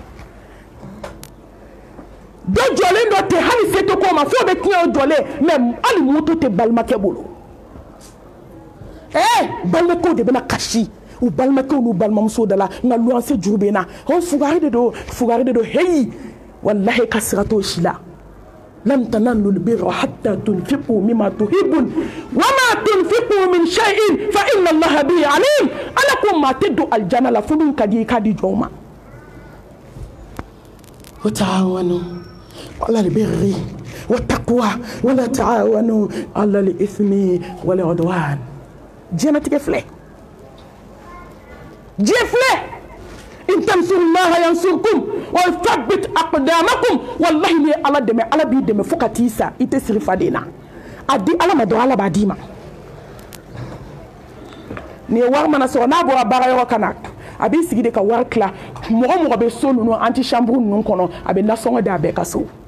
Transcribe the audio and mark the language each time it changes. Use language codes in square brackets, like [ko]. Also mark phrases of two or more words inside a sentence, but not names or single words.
[bm] dɔ jɔlen dɔ tɛ hali se tɛ k'o ma fo bɛ tiɲɛ o jɔlen mais hali moto tɛ balimakɛ bolo balimakɛw de bɛna kasi u balimakɛw n'u balimamuso da la nka luwanse juru bɛ na fugari de don heyi wallahi ka sira t'o si la [ar] لن تنالوا البر حتى تنفقوا مما تحبون وما تنفقوا من شيء فإن الله به عليم [bm] ala ko maa tɛ don aljana la fo min ka di i k'a di jɔnw ma [ar] وتعاونوا على البر والتقوى ولا تعاونوا على الإثم والعدوان [bm] diɲɛnatigɛ filɛ diɲɛ filɛ [ar] إن تنصروا الله ينصركم ويثبت أقدامكم [bm] wallahi ni ala dɛmɛ ala b'i dɛmɛ fo ka t'i sa i tɛ siri faden na a di ala ma dɔrɔn ala b'a d'i ma ni ye wari mana sɔrɔ n'a bɔra baarayɔrɔ ka na a b'i sigi de ka wari tila mɔgɔ mɔgɔ bɛ so ninnu anti chambre ninnu kɔnɔ a bɛ nasɔngɔ d'a bɛɛ ka so